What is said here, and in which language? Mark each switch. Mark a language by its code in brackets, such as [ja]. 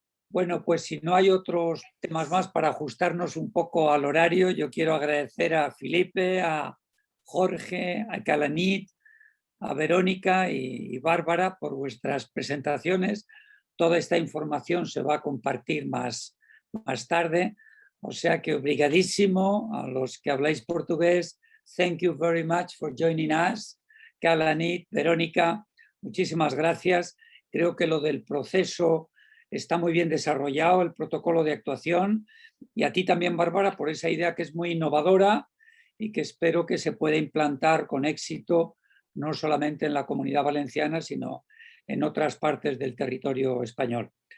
[es] Bueno, pues si no hay otros temas más para ajustarnos un poco al horario, yo quiero agradecer a Felipe, a Jorge, a Kalanit, a Verónica y Bárbara por vuestras presentaciones. Toda esta información se va a compartir más tarde, o sea que obrigadísimo a los que habláis portugués. [en] Thank you very much for joining us. [es] Kalanit, Verónica, muchísimas gracias. Creo que lo del proceso está muy bien desarrollado, el protocolo de actuación, y a ti también, Bárbara, por esa idea que es muy innovadora y que espero que se pueda implantar con éxito, no solamente en la Comunidad Valenciana, sino en otras partes del territorio español.